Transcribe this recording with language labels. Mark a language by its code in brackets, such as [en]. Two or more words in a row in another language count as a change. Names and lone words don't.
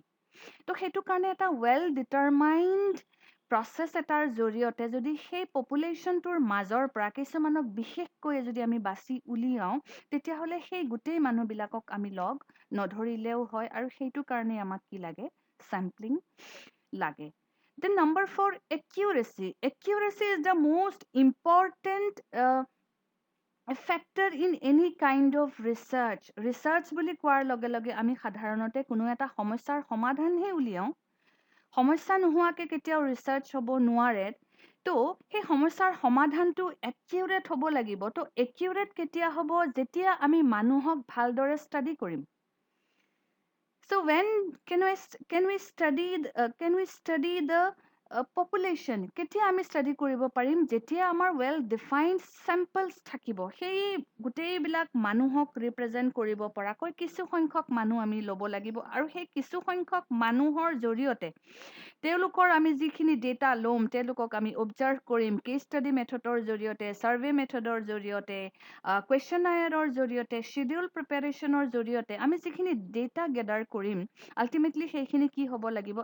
[as] তো সেইটো কাৰণে এটা [en] well determined process [as] এটাৰ জৰিয়তে যদি সেই পপুলেশ্যনটোৰ মাজৰ পৰা কিছুমানক বিশেষকৈ যদি আমি বাছি উলিয়াওঁ, তেতিয়াহ'লে সেই গোটেই মানুহবিলাকক আমি লগ নধৰিলেও হয়, আৰু সেইটো কাৰণে আমাক কি লাগে? চেম্পলিং লাগে। [en] Then number 4, accuracy. Accuracy is the most important factor in any kind of research. [as] Research বুলি কোৱাৰ লগে লগে আমি সাধাৰণতে কোনো এটা সমস্যাৰ সমাধানহে উলিয়াওঁ। সমস্যা নোহোৱাকৈ কেতিয়াও ৰিচাৰ্চ হ'ব নোৱাৰে। তো সেই সমস্যাৰ সমাধানটো একিউৰেট হ'ব লাগিব। তো একিউৰেট কেতিয়া হ'ব? যেতিয়া আমি মানুহক ভালদৰে ষ্টাডি কৰিম। [en] So when can we study the population? [as] কেতিয়া আমি ষ্টাডি কৰিব পাৰিম? যেতিয়া আমাৰ [en] well defined samples [as] থাকিব। সেই গোটেইবিলাক মানুহক ৰিপ্ৰেজেণ্ট কৰিব পৰাকৈ কিছু সংখ্যক মানুহ আমি ল'ব লাগিব, আৰু সেই কিছু সংখ্যক মানুহৰ জৰিয়তে তেওঁলোকৰ আমি যিখিনি ডেটা ল'ম, তেওঁলোকক আমি অবজাৰ্ভ কৰিম, [en] case study method [as] জৰিয়তে, [en] survey method [as] জৰিয়তে, কুৱেশ্যনায়াৰৰ জৰিয়তে, [en] schedule preparation [as] জৰিয়তে আমি যিখিনি [en] data gather [as] কৰিম, আল্টিমেটলি সেইখিনি কি হ'ব লাগিব?